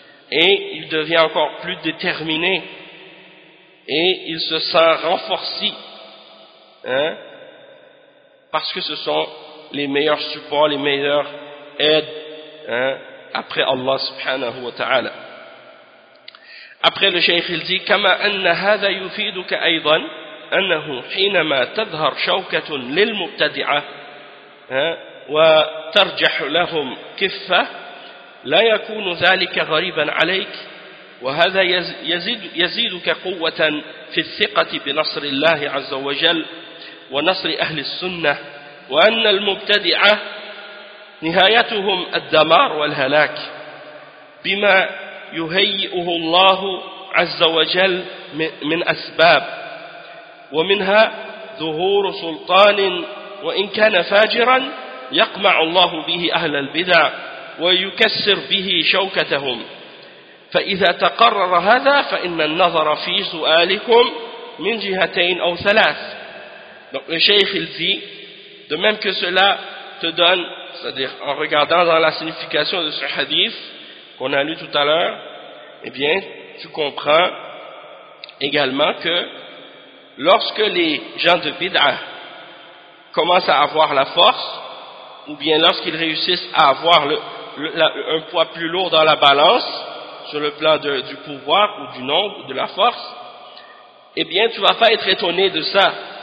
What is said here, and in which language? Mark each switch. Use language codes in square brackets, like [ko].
[fr] Et il devient encore plus déterminé, et il se sent renforci, hein, parce que ce sont les meilleurs supports, les meilleures aides, hein, après Allah subhanahu wa ta'ala. Après le shaykh, il dit « [ar] Kama anna hadha yufiduka aydan » أنه حينما تظهر شوكة للمبتدعة وترجح لهم كفة لا يكون ذلك غريبا عليك، وهذا يزيدك قوة في الثقة بنصر الله عز وجل ونصر أهل السنة، وأن المبتدعة نهايتهم الدمار والهلاك بما يهيئه الله عز وجل من أسباب، ومنها ظهور سلطان وإن كان فاجرا يقمع الله به أهل البدع ويكسر به شوكتهم. فإذا تقرر هذا فإن النظر في سؤالكم من جهتين أو ثلاث. [fr] Donc le cheikh il dit, de même que cela te donne, c'est-à-dire en regardant dans la signification de ce hadith qu'on a lu tout à l'heure, eh bien tu comprends également que lorsque les gens de bid'ah commencent à avoir la force, ou bien lorsqu'ils réussissent à avoir un poids plus lourd dans la balance sur le plan du pouvoir ou du nombre de la force, eh bien tu ne vas pas être étonné de ça.